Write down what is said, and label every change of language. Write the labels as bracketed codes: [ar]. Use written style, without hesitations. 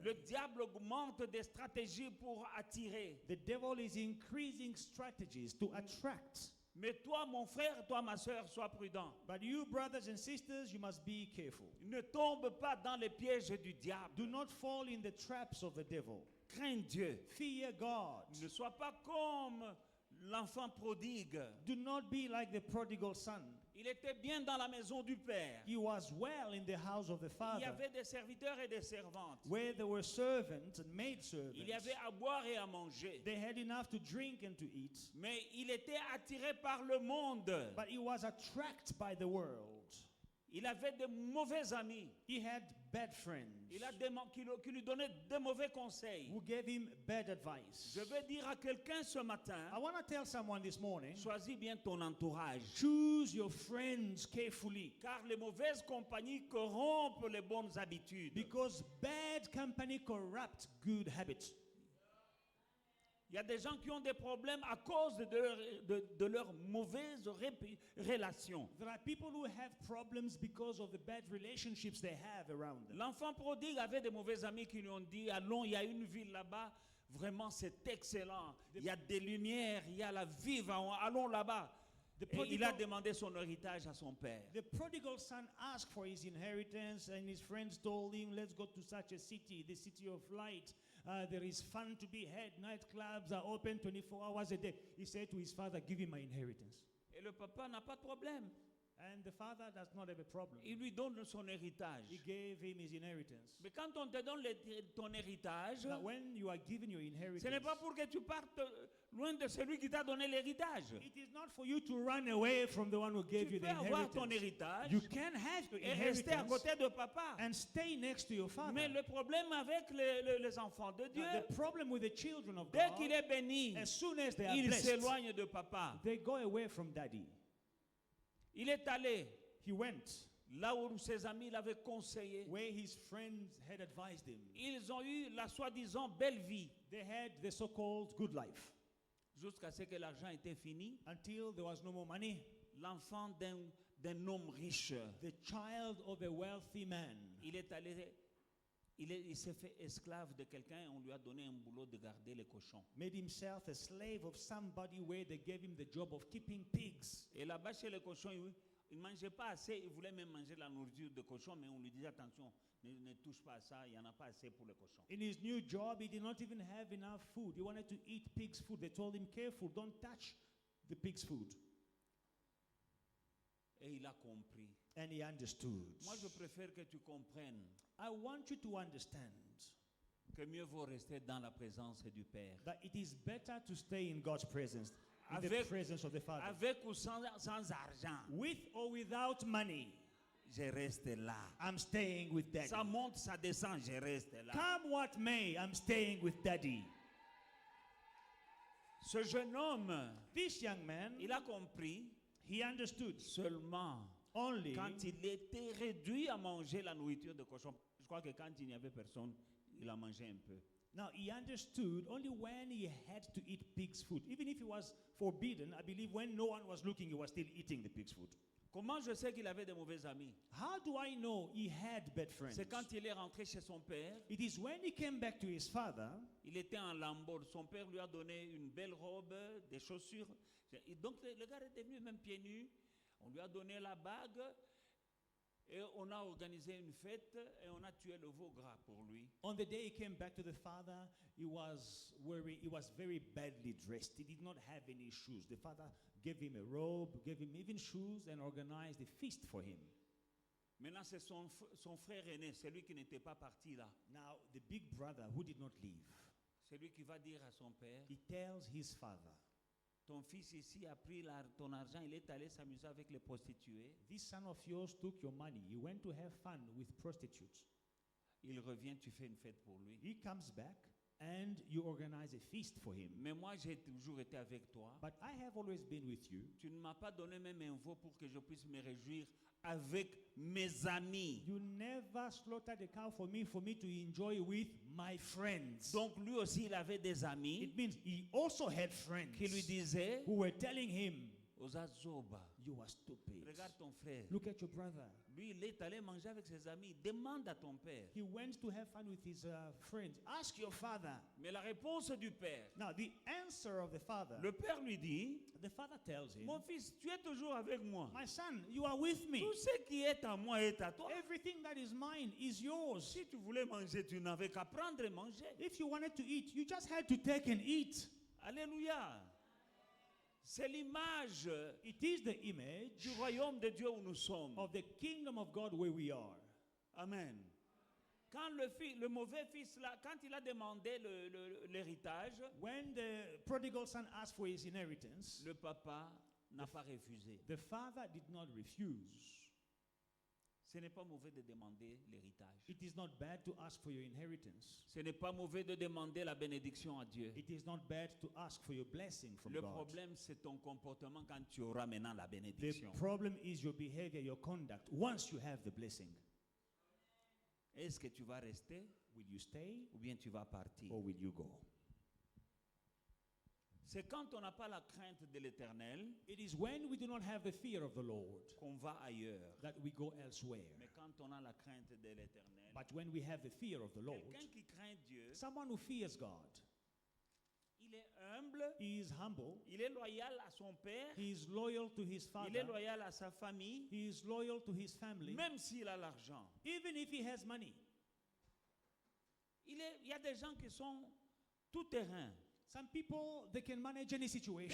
[fr] Le diable augmente des stratégies pour attirer. [en] The devil is increasing strategies to attract. [fr] Mais toi, mon frère, toi, ma soeur, sois prudent. [en] But you, brothers and sisters, you must be careful. [fr] Ne tombe pas dans les pièges du diable. [en] Do not fall in the traps of the devil. [fr] Crains Dieu. [en] Fear God. [fr] Ne sois pas comme l'enfant prodigue. [en] Do not be like the prodigal son. [fr] Il était bien dans la maison du Père. [en] He was well in the house of the [fr] Il y [en] Father, [fr] avait des serviteurs et des servantes. [en] where there were servants and maid [fr] Il y avait [en] servants. [fr] à boire et à manger. [en] They had enough to drink and to eat, [fr] Mais il était attiré par le monde. [en] but he was attracted by the world. [fr] Il avait de mauvais amis. [en] He had bad friends [fr] Il a qui lui donnaient de mauvais conseils. [en] who gave him bad advice. [fr] Je veux dire à quelqu'un ce matin, [en] I want to tell someone this morning, [fr] choisis bien ton entourage. [en] choose your friends carefully, [fr] Car les mauvaises compagnies corrompent les bonnes habitudes. [en] because bad company corrupts good habits. [fr] Il y a des gens qui ont des problèmes à cause de leurs mauvaises relations. [en] There are people who have problems because of the bad relationships they have around them. [fr] L'enfant prodigue avait des mauvais amis qui lui ont dit, allons, il y a une ville là-bas, vraiment c'est excellent. Il y a des lumières, il y a la vie, allons là-bas. Et il a demandé son héritage à son père. [en] The prodigal son asked for his inheritance, and his friends told him, let's go to such a city, the city of light. There is fun to be had. Nightclubs are open 24 hours a day. He said to his father, give him my inheritance. [fr] Et le papa n'a pas de problème. [en] And the father does not have a problem. [fr] Il lui donne son héritage. [en] He gave him his inheritance. [fr] Mais quand on te donne ton héritage, [en] Now, when you are given your inheritance, [fr] ce n'est pas pour que tu partes loin de celui qui t'a donné l'héritage. [en] it is not for you to run away from the one who gave [fr] Tu [en] you [fr] peux [en] the [fr] avoir ton [en] inheritance. [fr] héritage [en] You can have your [fr] et rester à [en] inheritance [fr] côté de papa. [en] and stay next to your father. [fr] Mais le problème avec les enfants de Dieu, [en] Now, the problem with the children of [fr] dès [en] God, [fr] qu'il est béni, [en] as soon as they are [fr] il [en] blessed, [fr] s'éloigne de papa. [en] they go away from daddy. [fr] Il est allé [en] He went [fr] là où ses amis l'avaient conseillé. [en] where his friends had advised him. [fr] Ils ont eu la soi-disant belle vie [en] They had the so-called good life [fr] jusqu'à ce que l'argent était fini. [en] until there was no more money. [fr] L'enfant d'un homme riche, [en] The child of a wealthy man, [fr] il est allé, il s'est fait esclave de quelqu'un et on lui a donné un boulot de garder les cochons. [en] made himself a slave of somebody where they gave him the job of keeping pigs. [fr] Et là-bas chez les cochons, il ne mangeait pas assez, il voulait même manger la nourriture de cochon, mais on lui disait attention, ne touche pas à ça, il n'y en a pas assez pour les cochons. [en] In his new job, he did not even have enough food. He wanted to eat pig's food. They told him, careful, don't touch the pig's food. [fr] Et il a compris. [en] And he understood. [fr] Moi, je préfère que tu comprennes [en] I want you to understand [fr] que mieux vaut rester dans la présence du Père. [en] that it is better to stay in God's presence, in the [fr] Avec- [en] presence of the Father. [fr] Avec ou sans argent, [en] With or without money, [fr] je reste là. [en] I'm staying with daddy. [fr] Ça monte, ça descend, je reste là. [en] Come what may, I'm staying with daddy. [fr] Ce jeune homme, [en] This young man, [fr] il a compris [en] he understood [fr] seulement [en] only [fr] quand il était réduit à manger la nourriture de cochon. Je crois que quand il n'y avait personne, il a mangé un peu. [en] Now, he understood only when he had to eat pig's food. Even if he was forbidden, I believe when no one was looking, he was still eating the pig's food. [fr] Comment je sais qu'il avait de mauvais amis? [en] How do I know he had bad friends? [fr] C'est quand il est rentré chez son père, [en] It is when he came back to his father, [fr] il était en lambeau. Son père lui a donné une belle robe, des chaussures. Et donc le gars est devenu même pieds nus. On lui a donné la bague et on a organisé une fête et on a tué le veau gras pour lui. [en] on the day he came back to the father, he was very badly dressed. He did not have any shoes. The father gave him a robe, gave him even shoes, and organized a feast for him. [fr] Maintenant, c'est son frère aîné, celui qui n'était pas parti là. [en] Now, the big brother who did not leave, [fr] Celui qui va dire à son père, [en] he tells his father, [fr] ton fils ici a pris ton argent, il est allé s'amuser avec les prostituées. [en] this son of yours took your money. He went to have fun with prostitutes. [fr] Il revient, tu fais une fête pour lui. [en] He comes back and you organize a feast for him. [fr] Mais moi, j'ai toujours été avec toi. [en] But I have always been with you. [fr] Tu ne m'as pas donné même un veau pour que je puisse me réjouir avec mes amis. [en] You never slaughtered a cow for me to enjoy with my friends. [fr] Donc lui aussi, il avait des amis [en] It means he also had friends [fr] qui lui disaient, [en] who were telling him, [ln] Ozazoba, [en] you are stupid. [fr] regarde ton frère. [en] Look at your brother. [fr] Lui, il est allé manger avec ses amis. Demande à ton père. [en] He went to have fun with his friends. Ask your father. [fr] Mais la réponse du père, [en] Now, the answer of the father, [fr] le père lui dit, [en] the father tells him, [fr] mon fils, tu es toujours avec moi. [en] my son, you are with me. [fr] Tout ce qui est à moi est à toi. [en] Everything that is mine is yours. [fr] Si tu voulais manger, tu n'avais qu'à prendre et manger. [en] If you wanted to eat, you just had to take and eat. [fr] Alléluia. C'est l'image [en] It is the image [fr] du royaume de Dieu où nous sommes. [en] of the kingdom of God where we are. Amen. [fr] Quand le mauvais fils, là, quand il a demandé l'héritage, [en] When the prodigal son asked for his inheritance, [fr] le papa n'a pas refusé. [en] the father did not refuse. [fr] Ce n'est pas mauvais de demander l'héritage. [en] It is not bad to ask for your inheritance. [fr] Ce n'est pas mauvais de demander la bénédiction à Dieu. [en] It is not bad to ask for your blessing from [fr] Le [en] God. [fr] problème, c'est ton comportement quand tu auras maintenant la [en] The [fr] bénédiction. [en] problem is your behavior, your conduct. Once you have the blessing, [fr] Est-ce que tu vas rester [en] will you stay [fr] ou bien tu vas partir? [en] or will you go? [fr] C'est quand on n'a pas la crainte de l'Éternel [en] It is when we do not have the fear of the Lord [fr] qu'on va ailleurs. [en] that we go elsewhere. [fr] Mais quand on a la crainte de l'Éternel, [en] But when we have the fear of the Lord, [fr] quelqu'un qui craint Dieu, [en] someone who fears God, [fr] il est humble, [en] he is humble, [fr] il est loyal à son père, [en] he is loyal to his [fr] il est [en] father, [fr] loyal à sa famille, [en] he is loyal to his family, [fr] même s'il a l'argent. [en] even if he has money. [fr] Il y a des gens qui sont tout terrain. [en] Some people, they can manage any situation.